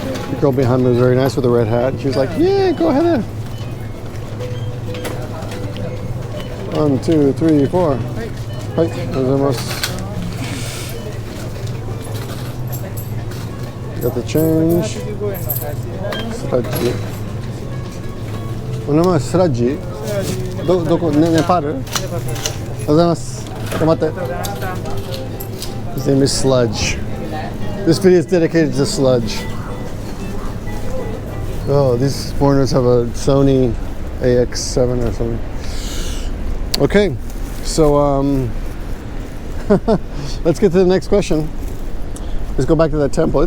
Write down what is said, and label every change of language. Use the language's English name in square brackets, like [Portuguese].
[English] The girl behind me was very nice with a red hat. She was like, yeah, go ahead. 1, 2, 3, 4. [Japanese] はい、ありがとうございます。 [English] Got the change. [Japanese] スラッジ。お名前はスラッジ？どこ？ネパール？ありがとうございます。頑張って。 [English] His name is Sludge. This video is dedicated to Sludge. Oh, these foreigners have a Sony AX7 or something. Okay, so let's get to the next question. Let's go back to that temple.